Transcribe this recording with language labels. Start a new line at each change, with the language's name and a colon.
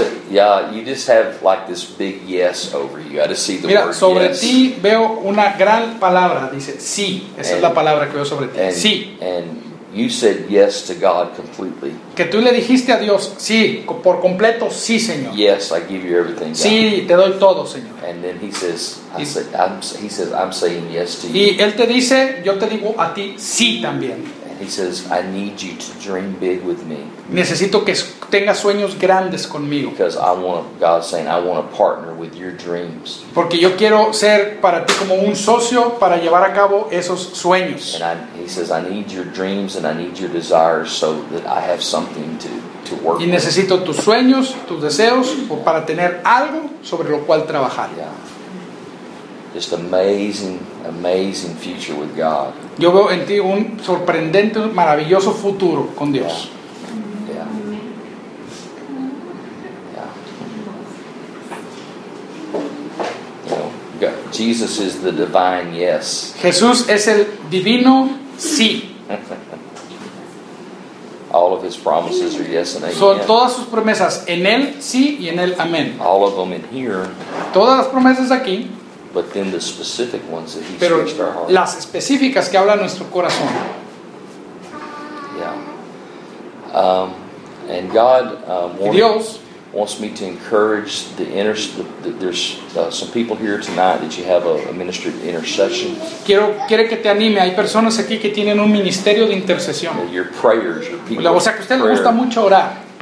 English: Yeah, you just have like this big yes over you. I just see the
Spanish: mira,
English: word
Spanish: sobre
English: yes.
Spanish: Ti veo una gran palabra. Dice sí. Esa es la palabra que veo sobre ti.
English: And,
Spanish: sí.
English: And you said yes to God completely.
Spanish: Que tú le dijiste a Dios sí, por completo sí, Señor.
English: Yes, I give you everything.
Spanish: Sí,
English: God.
Spanish: Te doy todo, Señor.
English: And then he says, I'm saying yes to
Spanish: y
English: you.
Spanish: Y él te dice, yo te digo a ti sí también.
English: He says, I need you to dream big with me.
Spanish: Necesito que tengas sueños grandes conmigo.
English: Because I want to, God's saying, I want to partner with your dreams.
Spanish: Porque yo quiero ser para ti como un socio para llevar a cabo esos sueños.
English: And he says, I need your dreams and I need your desires so that I have something to work
Spanish: with. Y necesito
English: with.
Spanish: Tus sueños, tus deseos, o para tener algo sobre lo cual trabajar.
English: Yeah. Just amazing, amazing future with God.
Spanish: Yo veo en ti un sorprendente, maravilloso futuro con Dios.
English: Yeah. Yeah. Yeah. You know, God, Jesus is the divine yes.
Spanish: Jesús es el divino sí.
English: All of his promises are yes and amen.
Spanish: Son todas sus promesas en él sí y en él amén.
English: All of them in here.
Spanish: Todas las promesas aquí.
English: But then the specific ones that he
Spanish: pero
English: speaks to our heart.
Spanish: Las específicas que habla nuestro corazón.
English: Yeah. And God wants me to encourage some people here tonight that you have a ministry of intercession.
Spanish: Quiere que te anime. Hay personas aquí que tienen un ministerio de intercesión.
English: Yeah, your prayers, your people.
Spanish: O sea, que a usted prayer. Le gusta mucho orar.